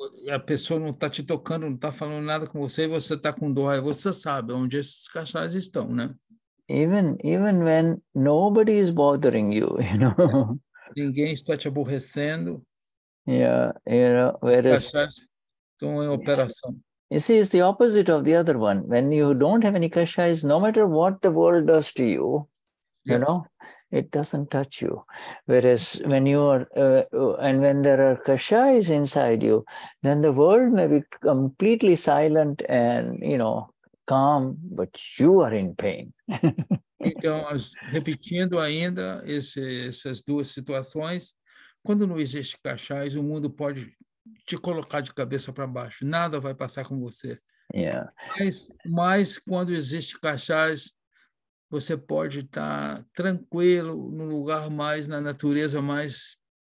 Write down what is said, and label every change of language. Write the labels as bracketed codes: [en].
[pt] A pessoa não está te tocando, não está falando nada com você, e você está com dor, aí você sabe onde esses kashais estão, né? [en] Even when nobody is bothering you, you know. [pt] Ninguém está te aborrecendo. [en] Yeah, you know, whereas [pt] estão em operação. [en] You see, it's the opposite of the other one. When you don't have any kashais, no matter what the world does to you, you know, it doesn't touch you. Whereas when you are, and when there are kashais inside you, then the world may be completely silent and, you know, calm, but you are in pain. [pt] Então, repetindo ainda essas duas situações, quando não existe kashais, o mundo pode te colocar de cabeça para baixo, nada vai passar com você. [en] Yeah. [pt] Mas quando existe kashayas, você pode estar tranquilo num lugar mais na natureza, mais